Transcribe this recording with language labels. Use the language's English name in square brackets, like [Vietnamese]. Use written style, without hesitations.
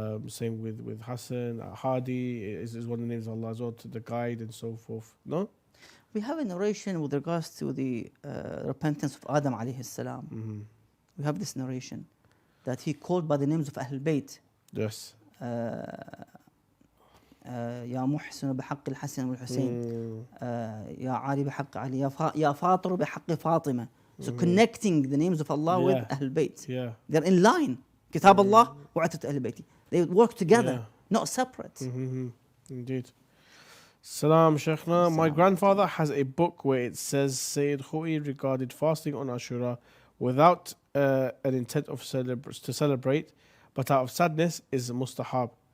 [English] Same with Hassan. Hadi is one of the names of Allah as well, to the guide and so forth. No? We have a narration with regards to the repentance of Adam alayhi salam. We have this narration that he called by the names of Ahlul Bayt. Yes. [Arabic] يا محسن بحق الحسن والحسين يا علي بحق علي يا فاطر بحق فاطمة. [English] So connecting the names of Allah with Ahlul Bayt. They're in line. Kitab Allah wa Atrat Ahlul Bayt. They work together, not separate. Indeed. Salam Sheikhna. My grandfather has a book where it says Sayyid Khou'i regarded fasting on Ashura without an intent of to celebrate, but out of sadness is mustahab.